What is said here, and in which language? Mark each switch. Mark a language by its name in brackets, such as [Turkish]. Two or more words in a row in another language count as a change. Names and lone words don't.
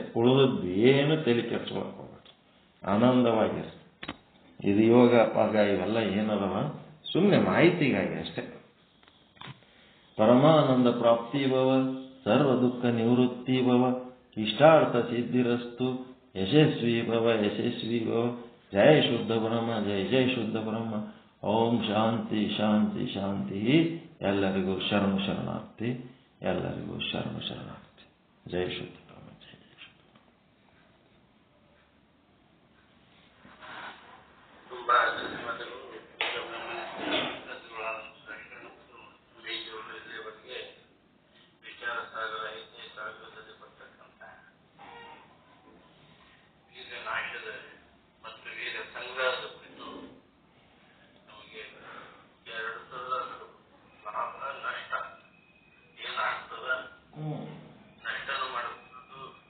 [Kannada] ಉಳಿದದ್ದು ಏನು ತಲೆ ಕೆಡ್ಸ್ಕೊಳಕ್ ಹೋಗ್ಬೇಕು, ಆನಂದವಾಗಿರಿ. ಇದು ಯೋಗ ಪಾಗ ಇವೆಲ್ಲ ಏನದವ ಸುಮ್ಮನೆ ಮಾಹಿತಿಗಾಗಿ ಅಷ್ಟೇ. [Sanskrit] ಪರಮಾನಂದ ಪ್ರಾಪ್ತಿ ಭವ, ಸರ್ವ ದುಃಖ ನಿವೃತ್ತಿ ಭವ, ಇಷ್ಟಾರ್ಥ ಸಿದ್ಧಿರಸ್ತು, ಯಶಸ್ವಿ ಭವ ಯಶಸ್ವಿ ಭವ. ಜಯ ಶುದ್ಧ ಬ್ರಹ್ಮ, ಜಯ ಜಯ ಶುದ್ಧ ಬ್ರಹ್ಮ. ಓಂ ಶಾಂತಿ ಶಾಂತಿ ಶಾಂತಿ. [Kannada] ಎಲ್ಲರಿಗೂ ಶರಣಾರ್ಥಿ, ಎಲ್ಲರಿಗೂ ಶರಣಾರ್ಥಿ. [Sanskrit] ಜಯ ಶುದ್ಧ ಬ್ರಹ್ಮ, ಜಯ ಜಯ ಶುದ್ಧ. [Kannada] ತುಂಬಾ ಧನ್ಯವಾದಗಳು. ಇಲ್ಲಿವರೆಗೆ ವಿಚಾರ ಸಾಗರ 5ನೇ ಸಾಗರದಲ್ಲಿ ಬರ್ತಕ್ಕಂಥ ವೀರ ನಾಶದ ಮತ್ತು ವೀರ ಸಂಗ್ರಹದ ಕುರಿತು ನಮಗೆ 2 ಸಲ ಲಾಭ ನಷ್ಟ ಏನಾಗ್ತದ, ನಷ್ಟನೂ ಮಾಡಬಹುದು,